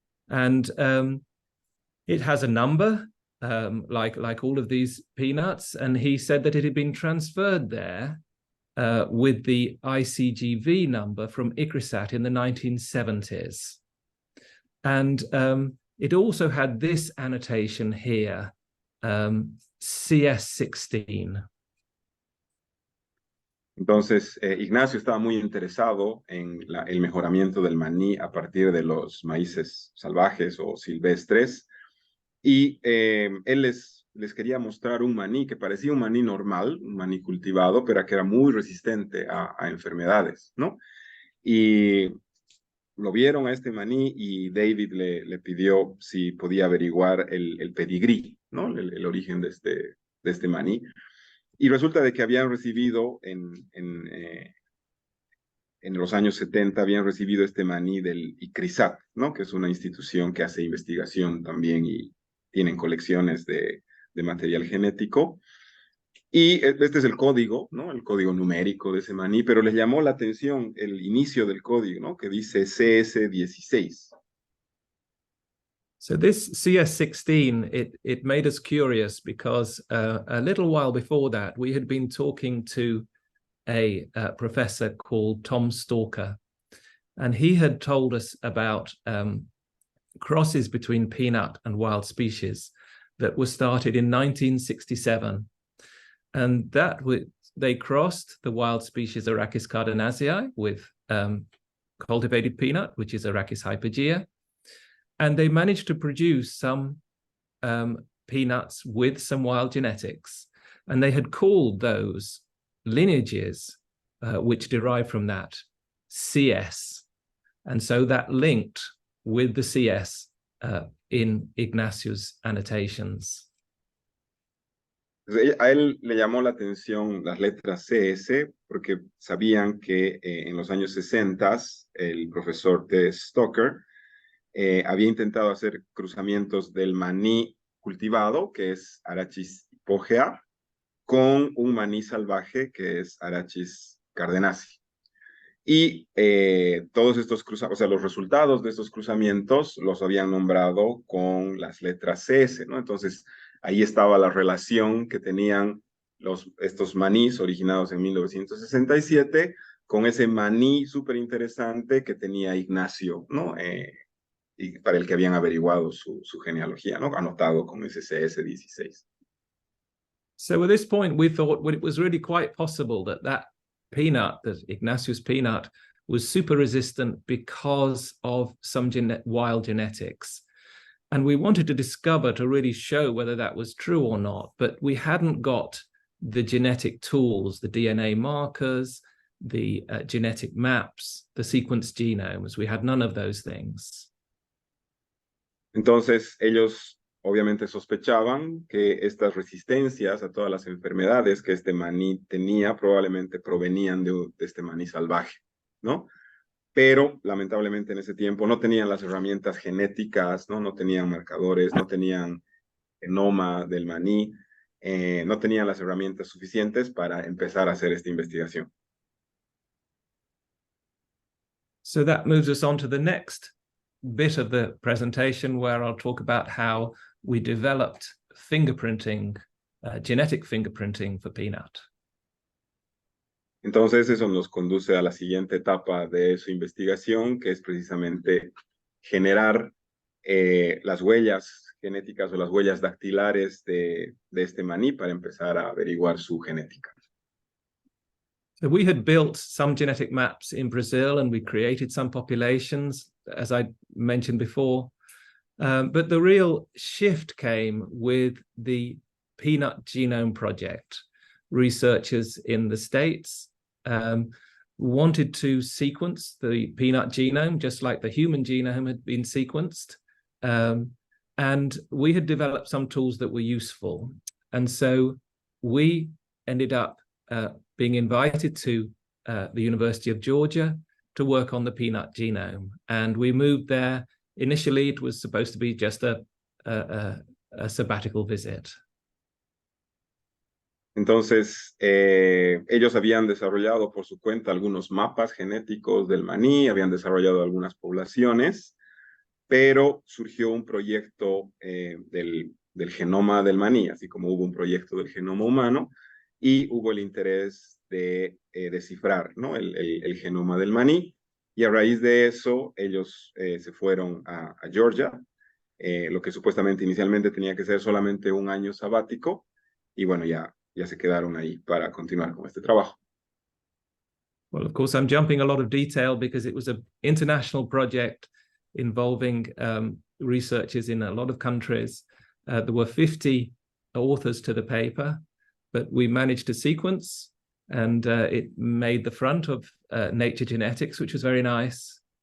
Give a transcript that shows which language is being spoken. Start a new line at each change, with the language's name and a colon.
English: And it has a number, like all of these peanuts, and he said that it had been transferred there with the ICGV number from ICRISAT in the 1970s. And it also had this annotation here, CS16.
Spanish: Entonces, Ignacio estaba muy interesado en el mejoramiento del maní a partir de los maíces salvajes o silvestres, y él les quería mostrar un maní que parecía un maní normal, un maní cultivado, pero que era muy resistente a enfermedades, ¿no? Y lo vieron a este maní y David le pidió si podía averiguar el pedigrí, ¿no? El origen de este maní. Y resulta de que habían recibido en los años 70, habían recibido este maní del ICRISAT, ¿no? Que es una institución que hace investigación también y tienen colecciones de material genético. Y este es el código, ¿no? El código numérico de ese maní, pero les llamó la atención el inicio del código, ¿no? Que dice CS16.
English: So this CS16, it made us curious because a little while before that, we had been talking to a professor called Tom Stalker, and he had told us about crosses between peanut and wild species that were started in 1967. And they crossed the wild species Arachis cardinasii with cultivated peanut, which is Arachis hypogea. And they managed to produce some peanuts with some wild genetics. And they had called those lineages, which derived from that, CS. And so that linked with the CS in Ignacio's annotations.
Spanish: A él le llamó la atención las letras CS porque sabían que en los años 60 el profesor T. Stoker había intentado hacer cruzamientos del maní cultivado, que es Arachis hypogea, con un maní salvaje, que es Arachis cardenasi. Y todos estos cruzamientos, o sea, los resultados de estos cruzamientos los habían nombrado con las letras CS, ¿no? Entonces, ahí estaba la relación que tenían estos manís originados en 1967 con ese maní súper interesante que tenía Ignacio, ¿no? Y para el que habían averiguado su genealogía, ¿no? Anotado con ese CS16.
English: So at this point, we thought it was really quite possible that peanut, that Ignacio's peanut, was super resistant because of some wild genetics. And we wanted to discover, to really show whether that was true or not, but we hadn't got the genetic tools, the DNA markers, the genetic maps, the sequenced genomes. We had none of those things.
Spanish: Entonces, ellos obviamente sospechaban que estas resistencias a todas las enfermedades que este maní tenía probablemente provenían de este maní salvaje, ¿no? Pero lamentablemente en ese tiempo no tenían las herramientas genéticas, no tenían marcadores, no tenían genoma del maní, no tenían las herramientas suficientes para empezar a hacer esta investigación.
English: So that moves us on to the next bit of the presentation, where I'll talk about how we developed fingerprinting, genetic fingerprinting for peanut.
Spanish: Entonces eso nos conduce a la siguiente etapa de su investigación, que es precisamente generar las huellas genéticas o las huellas dactilares de este maní para empezar a averiguar su genética.
English: So we had built some genetic maps in Brazil and we created some populations, as I mentioned before. But the real shift came with the Peanut Genome Project. Researchers in the States wanted to sequence the peanut genome, just like the human genome had been sequenced. And we had developed some tools that were useful. And so we ended up being invited to the University of Georgia to work on the peanut genome. And we moved there. Initially, it was supposed to be just a sabbatical visit.
Spanish: Entonces, ellos habían desarrollado por su cuenta algunos mapas genéticos del maní, habían desarrollado algunas poblaciones, pero surgió un proyecto del genoma del maní, así como hubo un proyecto del genoma humano, y hubo el interés de descifrar, ¿no?, el genoma del maní, y a raíz de eso ellos se fueron a Georgia, lo que supuestamente inicialmente tenía que ser solamente un año sabático, y bueno, ya se quedaron ahí para continuar con este trabajo.
English: Well, of course, I'm jumping a lot of detail because it was an international project involving researchers in a lot of countries. There were 50 authors to the paper, but we managed to sequence, and it made the front of Nature Genetics, which was very nice.